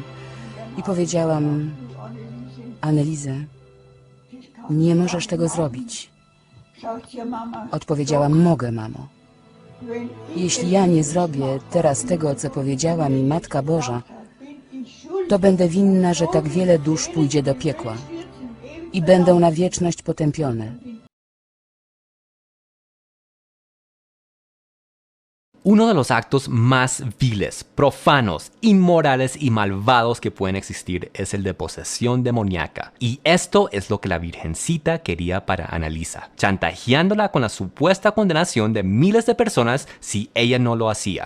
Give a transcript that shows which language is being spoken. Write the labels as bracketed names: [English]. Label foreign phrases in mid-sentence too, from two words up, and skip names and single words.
[Polish] I powiedziałam: Anneliese, nie możesz tego zrobić. Odpowiedziałam: mogę, mamo. Jeśli ja nie zrobię teraz tego, co powiedziała mi Matka Boża, to będę winna, że tak wiele dusz pójdzie do piekła i będą na wieczność potępione. [Spanish] Uno de los actos más viles, profanos, inmorales y malvados que pueden existir es el de posesión demoníaca. Y esto es lo que la Virgencita quería para Annalisa, chantajeándola con la supuesta condenación de miles de personas si ella no lo hacía.